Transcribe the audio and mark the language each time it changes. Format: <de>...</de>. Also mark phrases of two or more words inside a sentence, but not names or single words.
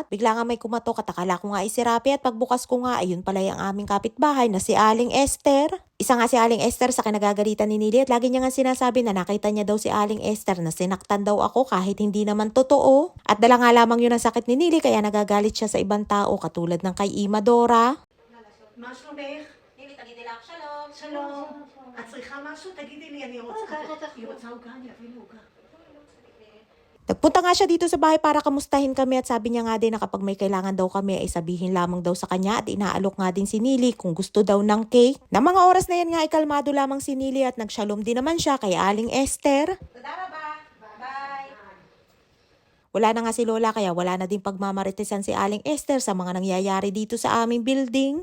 <tl>Bigla nga may kumatok at akala ko nga ay si Rapi at pagbukas ko nga ayun pala yung aming kapitbahay na si Aling Esther. Isa nga si Aling Esther sa kinagagalitan ni Nili at lagi niya nga sinasabi na nakita niya daw si Aling Esther na sinaktan daw ako kahit hindi naman totoo. At dala nga lamang yun ang sakit ni Nili kaya nagagalit siya sa ibang tao katulad ng kay Ima Dora.</tl> <he>מה שלומך?</he> <tl>Nili, tagiti lang, shalom.</tl> <he>שלום. את צריכה משהו? תגידי לי, אני רוצה... היא רוצה עוגה, אני אביא לי עוגה.</he> <tl>Nagpunta nga siya dito sa bahay para kamustahin kami at sabi niya nga din na kapag may kailangan daw kami ay sabihin lamang daw sa kanya at inaalok nga din si Nili kung gusto daw ng cake. Na mga oras na yan nga ay kalmado lamang si Nili at nagshalom din naman siya kay Aling Esther. Wala na nga si Lola kaya wala na din pagmamaritesan si Aling Esther sa mga nangyayari dito sa aming building.</tl>